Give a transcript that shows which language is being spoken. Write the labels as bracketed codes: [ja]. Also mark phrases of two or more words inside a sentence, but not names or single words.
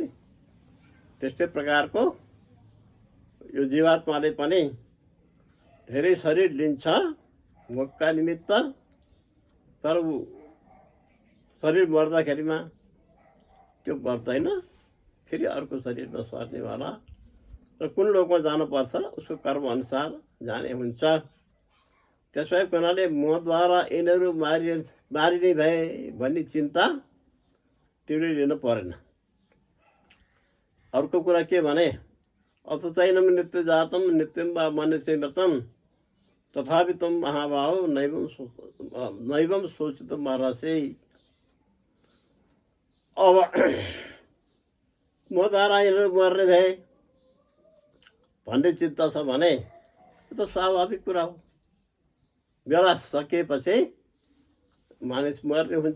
[ne] त्यस्तै प्रकारको यो जीवात्माले पनि धेरै शरीर लिन्छ भोकका निमित्त, तर ऊ शरीर मर्दाखेरिमा त्यो मर्दैन, फेरि अर्को शरीरमा सर्नेवाला र कुन लोकमा जानुपर्छ उसको कर्मअनुसार जाने हुन्छ। त्यसै हुनाले मद्वारा यिनीहरू मारिने भए भन्ने चिन्ता तिमीले लिनु परेन। अर्को कुरा के भने [sa] अथ चैनम नित्य जातम नित्यम वा मनुष्य व्रतम तथापि तम महाभाव नैवम सोचित मरसे। [ne] अब मद्वारा यिनीहरू मर्ने भए भन्ने चिन्ता छ भने यो त स्वाभाविक कुरा हो। बेला सकिएपछि मानिस मर्ने हुन्छ।